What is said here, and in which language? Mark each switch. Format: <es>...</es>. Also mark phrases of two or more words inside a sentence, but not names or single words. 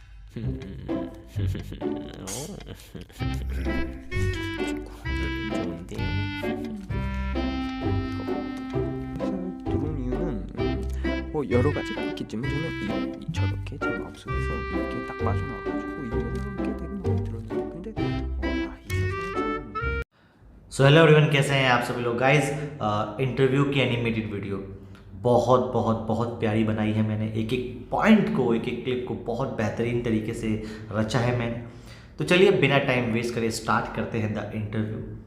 <ko>좋은데요. 들어온 이유는 여러 가지가 있겠지만 저는 저렇게 제 마음속에서 이렇게 딱 빠져나와가지고 이 노래가 되게 마음에 들었는데 근데 이 세상에</ko> <en>so hello everyone,</en> <hi>कैसे हैं आप सभी लोग गाइस। इंटरव्यू की</hi> <en>animated video</en> <hi>बहुत बहुत बहुत प्यारी बनाई है मैंने। एक एक पॉइंट को, एक एक क्लिप को बहुत बेहतरीन तरीके से रचा है मैंने। तो चलिए बिना</hi> <en>time waste</en> <hi>करे स्टार्ट करते हैं</hi> <en>the interview.</en>